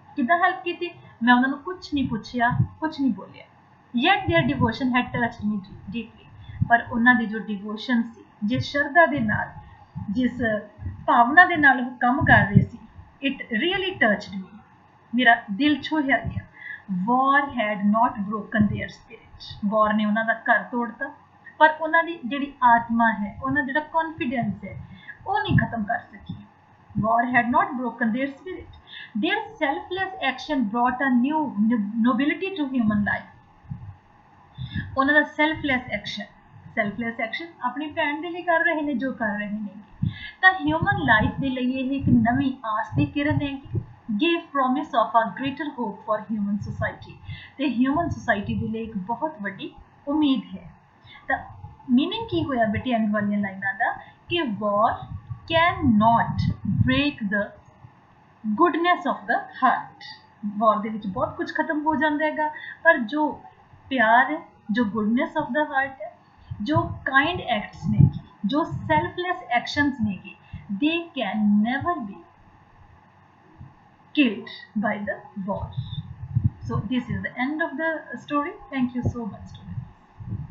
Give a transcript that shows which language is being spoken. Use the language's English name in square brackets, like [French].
[Punjabi] ਕਿੱਦਾਂ ਹੈਲਪ ਕੀਤੀ? ਮੈਂ ਉਹਨਾਂ ਨੂੰ ਕੁਝ ਨਹੀਂ ਪੁੱਛਿਆ ਕੁਝ ਨਹੀਂ ਬੋਲਿਆ। [English] yet their devotion had touched me deeply। [Punjabi] ਪਰ ਉਹਨਾਂ ਦੀ ਜੋ ਡਿਵੋਸ਼ਨ ਸੀ ਜਿਸ ਸ਼ਰਧਾ ਦੇ ਨਾਲ ਜਿਸ ਭਾਵਨਾ ਦੇ ਨਾਲ ਉਹ ਕੰਮ ਕਰ ਰਹੇ ਸੀ [English] it really touched me। [Punjabi] ਮੇਰਾ ਦਿਲ ਛੂਹਿਆ ਗਿਆ। [English] war had not broken their spirit। [Punjabi] war ਨੇ ਉਹਨਾਂ ਦਾ ਘਰ ਤੋੜਤਾ ਪਰ ਉਹਨਾਂ ਦੀ ਜਿਹੜੀ ਆਤਮਾ ਹੈ ਉਹਨਾਂ ਜਿਹੜਾ ਕੌਨਫੀਡੈਂਸ ਹੈ ਉਹ ਨਹੀਂ ਖਤਮ ਕਰ ਸਕੀ। [English] war had not broken their spirit। their selfless action brought a new nobility to human life। [Punjabi] ਉਹਨਾਂ ਦਾ ਸੈਲਫਲੈਸ ਐਕਸ਼ਨ ਆਪਣੀ ਭੈਣ ਦੇ ਲਈ ਕਰ ਰਹੇ ਨੇ ਜੋ ਕਰ ਰਹੇ ਨੇ ਤਾਂ ਹਿਊਮਨ ਲਾਈਫ ਦੇ ਲਈ ਇਹ ਇੱਕ ਨਵੀਂ ਆਸ ਦੀ ਕਿਰਨ ਹੈਗੀ। [English] give promise of a greater hope for human society। [Punjabi] ਤੇ ਹਿਊਮਨ ਸੋਸਾਇਟੀ ਦੇ ਲਈ ਇੱਕ ਬਹੁਤ ਵੱਡੀ ਉਮੀਦ ਹੈ। ਤਾਂ ਮੀਨਿੰਗ ਕੀ ਹੋਇਆ ਬੇਟੇ ਆਉਣ ਵਾਲੀਆਂ ਲਾਈਨਾਂ ਦਾ ਕਿ [English] war cannot break the goodness of the heart। [Punjabi] war ਦੇ ਵਿੱਚ ਬਹੁਤ ਕੁਝ ਖਤਮ ਹੋ ਜਾਂਦਾ ਹੈਗਾ ਪਰ ਜੋ ਪਿਆਰ ਹੈ ਜੋ ਗੁੱਡਨੈਸ ਆਫ ਦਾ ਹਾਰਟ ਹੈ ਜੋ ਕਾइंड एक्ट्स ने जो सेल्फलेस एक्शंस ने [English] they can never be killed by the war। so this is the end of the story। thank you so much students।